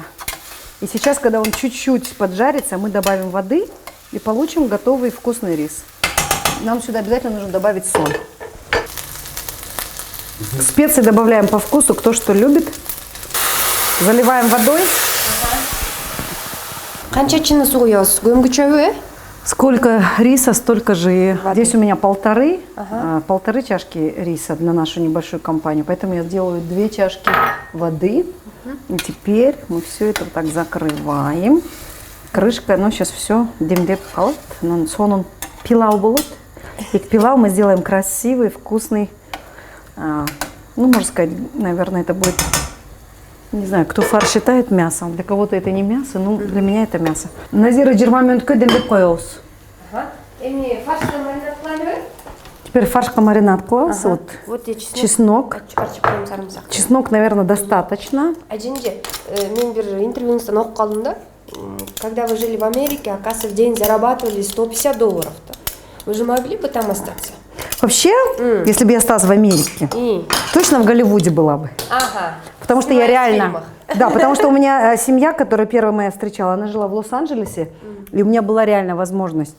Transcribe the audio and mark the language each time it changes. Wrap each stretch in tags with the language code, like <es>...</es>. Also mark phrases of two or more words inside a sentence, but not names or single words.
<ru>И сейчас, когда он чуть-чуть поджарится, мы добавим воды и получим готовый вкусный рис. Нам сюда обязательно нужно добавить соль. Специи добавляем по вкусу, кто что любит. Заливаем водой.</ru> <ky>Канча чыны суу куябыз? Көмгүчөбү,</ky> <ru>Сколько риса, столько же и здесь у меня полторы чашки риса на нашу небольшую компанию, поэтому я делаю 2 чашки воды. И теперь мы все это вот так закрываем крышкой. Ну сейчас все</ru> <ky>демдеп калат, сонун пилау болот.</ky> <ru>И пилау мы сделаем красивый, вкусный. Ну можно сказать, наверное, это будет, не знаю, кто фарш считает мясом, для кого-то это не мясо, но для меня это мясо.</ru> <ky>Назира 20 минутка демдеп коебуз.</ky> <ru>Теперь фаршка маринад класс. Вот чеснок. Чеснок, наверное, достаточно.</ru> <ky>Аденди, мен бир интервьюңуздан окуп калдым да.</ky> <ru>Когда вы жили в Америке, оказывается, в день зарабатывали $150. Вы же могли бы там остаться? Вообще, если бы я осталась в Америке, точно в Голливуде была бы. Потому что я Снимались в реально... фильмах. Да, потому что у меня семья, которая первая моя встречала, она жила в Лос-Анджелесе, и у меня была реально возможность.</ru>